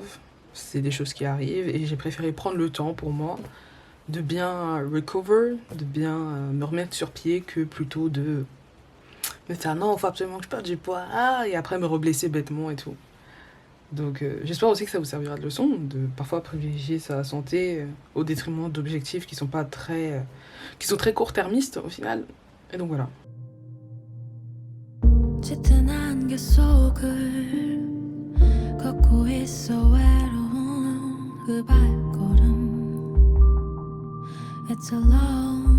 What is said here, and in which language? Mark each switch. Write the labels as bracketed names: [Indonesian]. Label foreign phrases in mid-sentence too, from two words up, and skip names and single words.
[French] C'est des choses qui arrivent et j'ai préféré prendre le temps pour moi de bien recover, de bien me remettre sur pied que plutôt de me dire non, faut absolument que je perde du poids, et après me reblesser bêtement et tout. Donc j'espère aussi que ça vous servira de leçon, de parfois privilégier sa santé au détriment d'objectifs qui sont pas très, qui sont très court-termistes au final. Et donc voilà. [Korean] 짙은 안개 속을 걷고 있어 외로운 그 발걸음 [English] It's a long